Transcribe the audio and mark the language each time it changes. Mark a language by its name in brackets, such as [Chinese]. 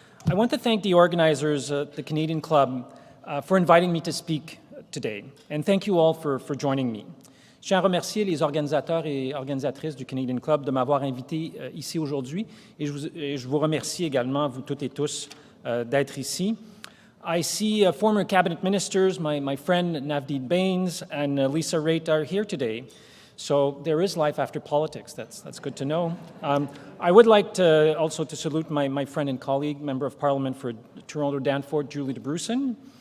[English] I want to thank the organizers at the Canadian Club for inviting me to speak today, and thank you all for joining me. [French] Je tiens à remercier les organisateurs et organisatrices du Canadian Club de m'avoir invité ici aujourd'hui, et je vous remercie également, vous toutes et tous, d'être ici. [English] I see former cabinet ministers, my friend Navdeed Bains and Lisa Raitt are here today. So there is life after politics. That's good to know. I would like to also to salute my friend and colleague, Member of Parliament for Toronto Danforth, Julie de Brussen.